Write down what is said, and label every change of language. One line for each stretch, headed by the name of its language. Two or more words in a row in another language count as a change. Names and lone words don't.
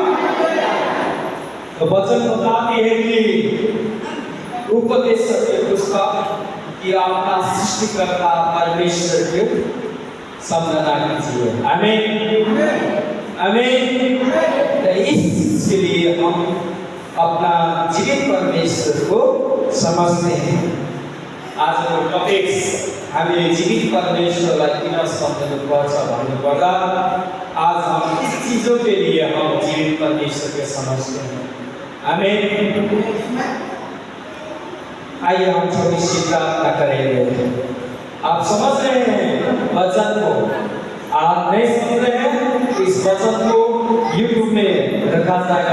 Hindi: तो वचन बताती है कि उपदेश के पुस्तक कि अपना सृष्टिकर्ता परमेश्वर के समझना कीजिए। आमीन, आमीन। इस चीज के लिए हम अपना जीवित परमेश्वर को समझते हैं। आज वो टॉपिक्स
Nepali: हामीले जीवित परमेश्वरलाई किन सम्झनुपर्छ भन्नुपर्दा
Hindi: आज हम किस चीज़ों के लिए हम जीवित परमेश्वर के समझते हैं। आमीन। आइए हम छोटी सी प्रार्थना करेंगे। आप समझ रहे हैं वचन को, आप नहीं समझ रहे हैं, इस वचन को YouTube में रखा जाएगा।